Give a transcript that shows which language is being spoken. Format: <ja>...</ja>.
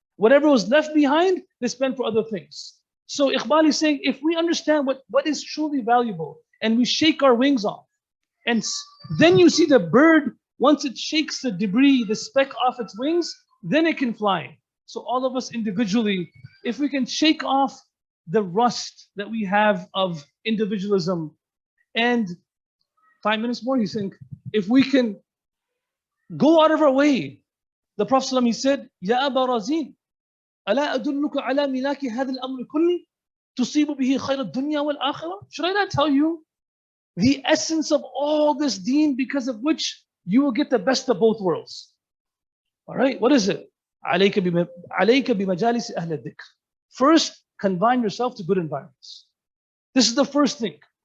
<en>Whatever was left behind, they spent for other things. So Iqbal is saying, if we understand what is truly valuable, and we shake our wings off, and then you see the bird, once it shakes the debris, the speck off its wings, then it can fly. So all of us individually, if we can shake off the rust that we have of individualism, and 5 minutes more, he's saying, if we can go out of our way. The Prophet ﷺ, he said, Ya Aba Razin,</en> <ar>ألا أدلك على ملاك هذا الأمر كله تصيب به خير الدنيا والآخرة?</ar> <en>Should I not tell you the essence of all this deen, because of which you will get the best of both worlds? All right, what is it?</en> <ar>عليك بمجالس أهل الذكر.</ar> <en>First, confine yourself to good environments. This is the first thing.</en>